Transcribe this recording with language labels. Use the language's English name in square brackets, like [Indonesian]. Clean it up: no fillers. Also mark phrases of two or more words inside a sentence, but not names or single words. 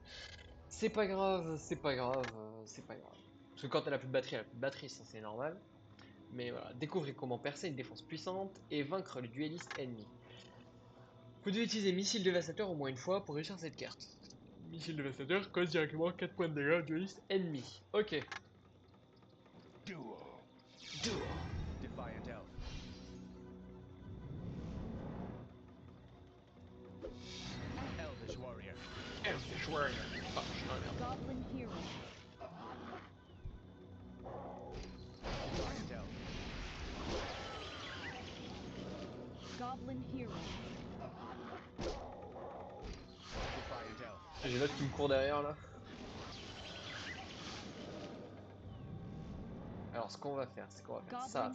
[French] C'est pas grave, c'est pas grave, c'est pas grave. Parce que quand elle a plus de batterie, elle a plus de batterie, ça c'est normal. Mais voilà, découvrez comment percer une défense puissante et vaincre le dueliste ennemi. Vous devez utiliser missile dévastateur au moins une fois pour réussir cette carte. Missile dévastateur cause directement 4 points de dégâts au dueliste ennemi. Ok. Duel. Duel. Defiant Elf. Elvish Warrior. Elfish Warrior. Ah, je suis dans la merde. Goblin Hero. Defiant Elf. Goblin Hero. Defiant Elf. J'ai l'autre qui me court derrière là. Alors ce qu'on va faire, c'est qu'on va faire ça,